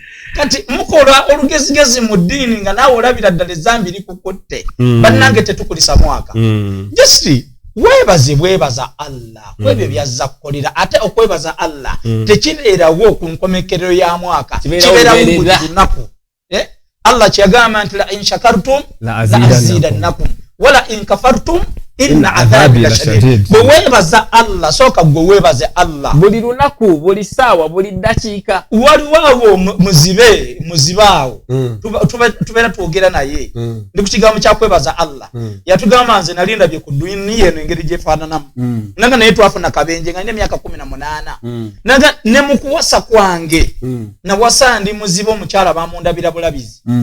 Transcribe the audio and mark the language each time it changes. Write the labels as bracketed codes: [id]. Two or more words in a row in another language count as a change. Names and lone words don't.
[lg] kati mukola olugezigezi mu ddiini nga naawe olabira ddala ezambi likukutte bannange tetukulisa mwaka just bwebaza Allah kwebyo byazza kukolera ate okwebaza Allah tekibeerawo ku nkomekerero ya mwaka kibeerawo buli lunaku Allah kyagamba nti [ar] لئن شكرتم لأزيدنكم ولئن كفرتم إن عذابي لشديد. [lg] Bwe weebaza Allah soka gwe weebaze Allah buli lunaku buli saawa buli dakiika waliwo muzibaawo tubeera twogera naye ndi ku kigambo kya kwebaza Allah yatugamba nze nali ndabye ku dduini yeno engeri gyefaananamu nanga naye twafuna kabenje nga nina emyaka 18 nanga ne mu kuwasa kwange nawasa ndi muzibe omukyala bamundabira bulabizi